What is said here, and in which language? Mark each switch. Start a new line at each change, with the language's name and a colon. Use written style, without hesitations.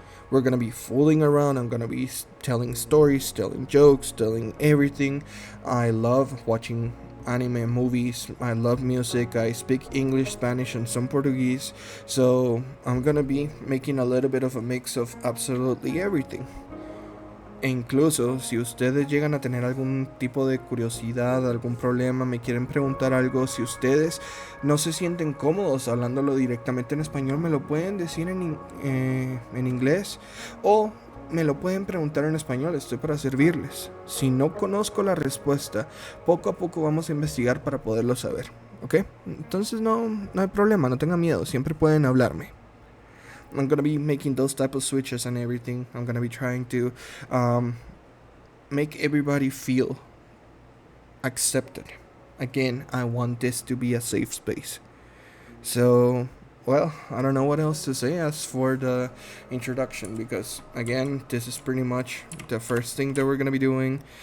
English: We're gonna be fooling around. I'm gonna be telling stories, telling jokes, telling everything. I love watching anime movies. I love music. I speak English, Spanish, and some Portuguese. So I'm gonna be making a little bit of a mix of absolutely everything.
Spanish: E incluso si ustedes llegan a tener algún tipo de curiosidad, algún problema, me quieren preguntar algo, si ustedes no se sienten cómodos hablándolo directamente en español, me lo pueden decir en inglés, o me lo pueden preguntar en español. Estoy para servirles. Si no conozco la respuesta, poco a poco vamos a investigar para poderlo saber, ¿ok? Entonces no hay problema, no tengan miedo, siempre pueden hablarme.
English: I'm gonna be making those type of switches and everything. I'm gonna be trying to make everybody feel accepted. Again, I want this to be a safe space. So, well, I don't know what else to say as for the introduction, because again, this is pretty much the first thing that we're gonna be doing.